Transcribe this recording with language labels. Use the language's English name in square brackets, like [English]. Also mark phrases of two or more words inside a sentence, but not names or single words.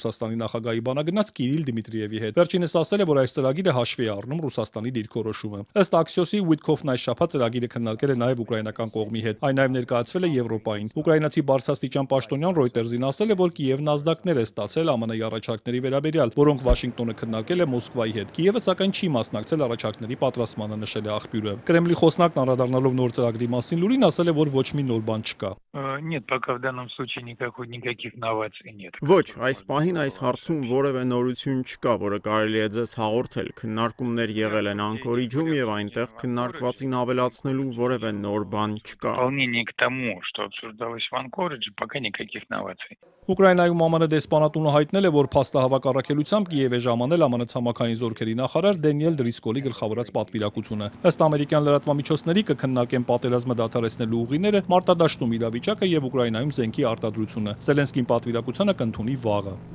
[Armenian] Ռուսաստանի նախագահի բանագնաց Կիրիլ Դիմիտրիևի հետ։ Վերջինս ասել է, որ այս ծրագիրը հաշվի է առնում Ռուսաստանի դիրքորոշումը։ Ըստ Աքսիոսի, Ուիտքոֆն այս շաբաթ ծրագիրը քննարկել է նաև ուկրաինական կողմի հետ։ Այն նաև ներկայացվել է Եվրոպային։ Ուկրաինացի բարձրաստիճան պաշտոնյան Ռոյտերզին ասել է, որ Կիևն ազդակներ է ստացել ԱՄՆ-ի առաջարկների վերաբերյալ, որոնք Վաշինգտոնը քննարկել է Մոսկվայի հետ։ Կիևը սակայն չի մասնակցել առաջարկների պատրաստմանը, նշել է աղբյուրը։ Կրեմլի խոսնակն անդրադառնալով նոր ծրագրի մասին լուրին ասել է, որ ոչ մի նոր բան չկա։ [Russian] Нет, пока в данном случае никаких новаций нет. [Armenian] Ոչ, այս պահին այս հարցում որևէ նորություն չկա, որը կարելի է ձեզ հաղորդել։ Քննարկումներ եղել են Անկորիջում եւ այնտեղ քննարկվածին ավելացնելու որևէ նոր բան չկա։ [Russian] Дополнение к тому, что обсуждалось в Анкоридже, пока никаких новаций. [Armenian] Ուկրաինայում ԱՄՆ դեսպանատունը հայտնել է, որ փաստահավաք առաքելությամբ Կիև է ժամանել ԱՄՆ ցամաքային զորքերի նախարար Դենիել Դրիսկոլի գլխավորած պատվիրակությունը։ Ըստ ամերիկյան լրատվամիջոցների կքննարկեն պատերազմը դադարեցնելու ուղիները, մարտադաշտում իրավիճակը եւ Ուկրաինայում զենքի արտադրությունը։ Զելենսկին պատվիրակությունը կընդունի վաղը։